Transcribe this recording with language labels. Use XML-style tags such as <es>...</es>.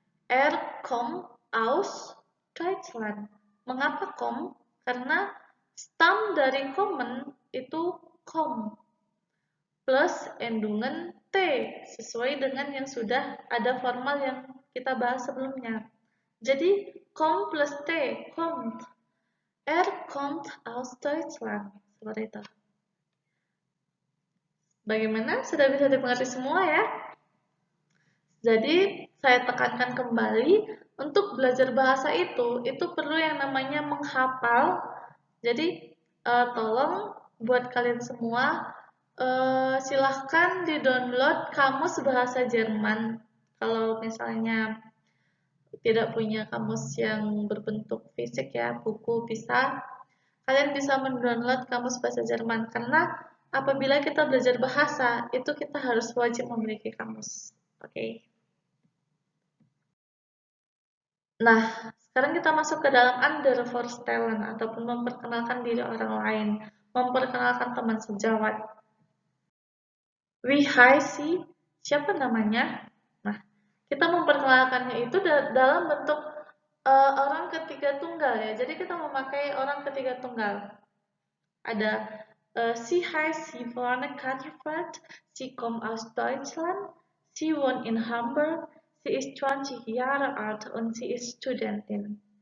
<de>Er kommt aus Deutschland.</de> <id>Mengapa kom? Karena stem dari kommen itu kom plus endungan T sesuai dengan yang sudah ada formal yang kita bahas sebelumnya. Jadi kom plus T, kommt.</id> <de>Er kommt aus Deutschland.</de> <id>Seperti itu. Bagaimana? Sudah bisa dimengerti semua ya? Jadi, saya tekankan kembali, untuk belajar bahasa itu perlu yang namanya menghafal. Jadi, tolong buat kalian semua, silahkan di-download kamus bahasa Jerman. Kalau misalnya tidak punya kamus yang berbentuk fisik ya, buku bisa, kalian bisa mendownload kamus bahasa Jerman. Karena apabila kita belajar bahasa, itu kita harus wajib memiliki kamus. Oke. Nah, sekarang kita masuk ke dalam Undervorstellen ataupun memperkenalkan diri orang lain, memperkenalkan teman sejawat.</id> <de>Wie heißt sie?</de> <id>Siapa namanya? Nah, kita memperkenalkannya itu dalam bentuk orang ketiga tunggal ya. Jadi kita memakai orang ketiga tunggal.</id> <de>Ada sie heißt Yvonne Katerfeld, sie kommt aus Deutschland, sie wohnt in Hamburg, sie ist 20 Jahre alt und sie ist Studentin.</de>